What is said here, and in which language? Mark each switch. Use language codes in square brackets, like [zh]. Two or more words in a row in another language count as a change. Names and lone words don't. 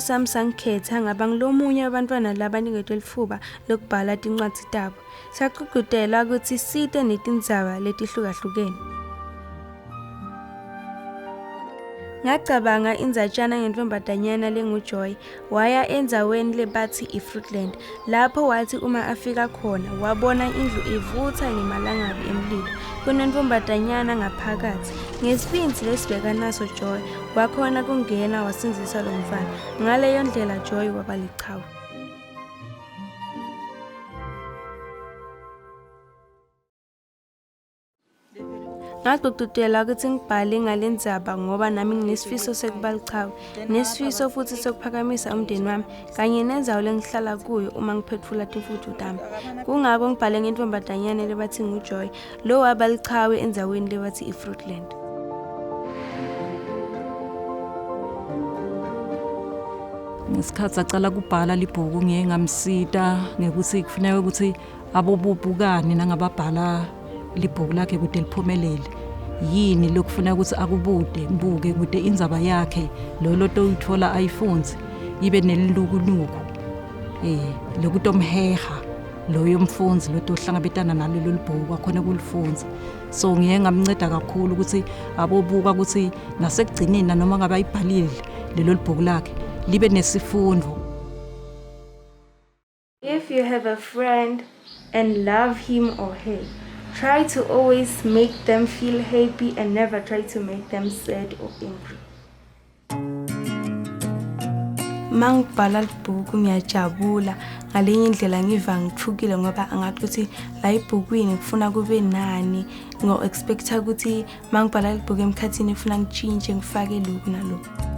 [ss] sami sangikhetha ngaba ngilomunye abantwana labaniketwe lithuba lokubhala tincwadzi tabo. Saqhuqhudela ukuthi site netindzaba letihlukahlukene. Ngacabanga indzatshana ngentombazanyana lenguJoy waya endzaweni lebathi iFruitland. Lapho wathi uma afika khona wabona indlu ivutha ngemalangabi emlilo. Kunentombazanyana ngaphakathi. Ngesibindi lesibheka naso Joy wakhona kungena wasinzisa lo mfana. Ngaleyo ndlela Joy waba liqhawe. Ngagqugqudela ukuthi ngibhale ngalendzaba ngoba nami nginesifiso sekuba liqhawe, nesifiso futhi sokuphakamisa umndeni wami kanye nendzawo lengihlala kuyo uma ngiphethula timfuthu tami. Kungako ngibhale ngentombazanyana lebathi nguJoy, lo waba liqhawe endzaweni lebathi iFruitland. Ngesikhathi sacala kubhala libhuku ngeke ngamsita ngekuthi kufanele ukuthi abobubukani nangababhala libhuku lakhe kude liphumelele. Yini lokufuna ukuthi ngibuke kude indzaba yakhe lo toyithola ayifunze ibe nelilukuluku lokutomheha loyo mfundzi lo tohlangabetana nalelo libhuku akhona kulifunza. So ngiye ngamnceda kakhulu ukuthi abobuka ukuthi nasekugcineni noma ngabe ayibhalile lelo libhuku lakhe libe nesifundo. [en] If you have a friend and love him or her, try to always make them feel happy and never try to make them sad or angry. [ss] Mangibhala libhuku ngiyajabula ngalenye indlela ngiva ngithukile ngoba angathi ukuthi la ibhukwini ngifuna kube nani ngo-expecta ukuthi mangibhala libhuku emkhathini ngifuna ngitshintshe ngifake lokhu nalokhu.